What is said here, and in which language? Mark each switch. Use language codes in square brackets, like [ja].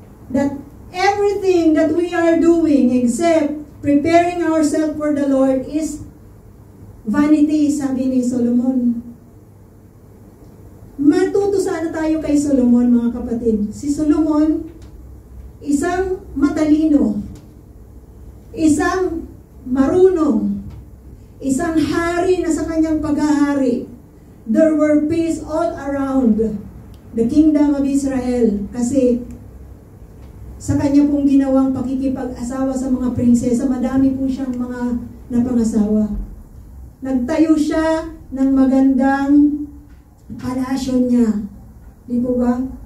[en] That everything that we are doing except preparing ourselves for the Lord is vanity, [tl] sabi ni Solomon. Matuto sana tayo kay Solomon, mga kapatid. Si Solomon, isang matalino, isang marunong, isang hari na sa kanyang paghahari. [en] There were peace all around the kingdom of Israel. [tl] Kasi sa kanya pong ginawang pakikipag-asawa sa mga prinsesa, madami po siyang mga napangasawa. Nagtayo siya ng magandang palasyo niya. Di po ba?